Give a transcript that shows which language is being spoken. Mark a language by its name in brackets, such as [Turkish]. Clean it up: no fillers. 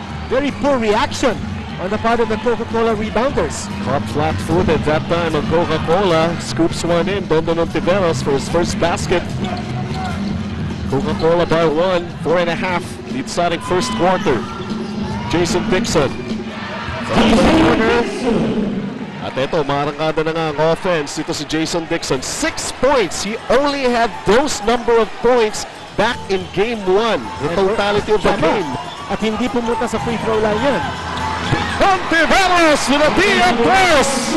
[English] Very poor reaction on the part of the Coca-Cola rebounders. Caught flat-footed that time on Coca-Cola. Scoops one in. Dondon Ontiveros for his first basket. Coca-Cola by 1, 4.5. Lead starting first quarter. Jason Dixon. From the corner. [Filipino] At ito, marangkada na nga ang offense. Ito si Jason Dixon. 6 points. [English] He only had those number of points back in game 1. The totality of the game. [Filipino] At hindi pumunta sa free throw line yan. [English] Ontiveros with a D.M. press.